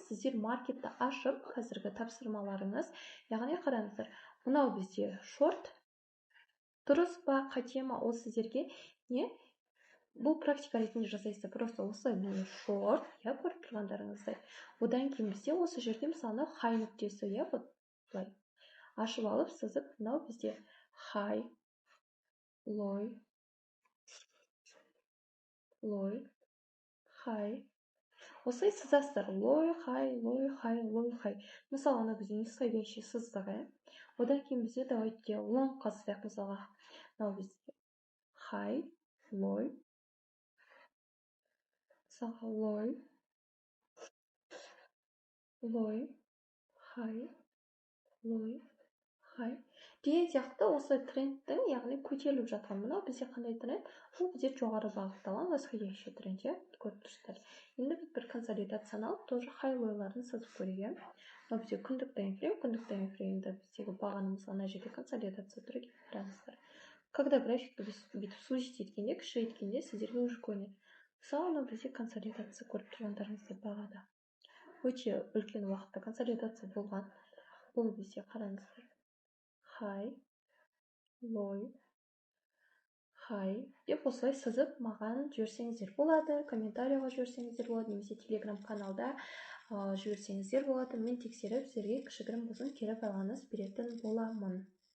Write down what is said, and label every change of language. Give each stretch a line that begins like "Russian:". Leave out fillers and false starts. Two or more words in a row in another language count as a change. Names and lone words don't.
Kazakh: Сіздер маркетті ашып, қазіргі тапсырмаларыңыз, яғни қараңыздар, мынау бізде шорт, дұрыс па, қате ма, ол сіздерге не? Бұл практика ретінде жасайсыздар, просто осылай міне шорт, көріп тұрғандарыңыздай. Одан кейін бізде осы жерде мысалы high нүктесі, бұлай ашып алып, сызып, мынау бізде
English: high, low, high.
Kazakh: Осылай сызасыздар,
English: low, high.
Kazakh: Мысалы, ана бізде нисходящий сыздық, одан кейін бізде давайте лонгқа сызайық, мысалға, мынау бізде
English: high, low, low, high,
Kazakh: деген сияқты осы трендтің, яғни көтеріліп жатқан. Мынау бізде қандай тренд? Бұл бізде жоғары бағытталған восходящий тренд, көріп тұрсыздар. Енді біз бір консолидацияны алып, тоже хайлойларын сызып көрейік. Мынау бізде күндік таймфреймде біздегі бағанымыз ана жерде консолидация тұр екен, қараңыздар. Когда графикті бүйтіп сузить еткенде, кіші еткенде, сіздерге уже көрінеді. Мысалы, мынау бізде консолидация көріп тұрғандарыңыздай бағада. Өте үлкен уақытта консолидация болған. Бұл бізде қараңыздар.
English: High, low, high
Kazakh: деп осылай сызып маған жіберсеңіздер болады, комментарийға жіберсеңіздер болады, немесе телеграм каналда жіберсеңіздер болады. Мен тексеріп, сіздерге кішігірім болсын кері байланыс беретін боламын.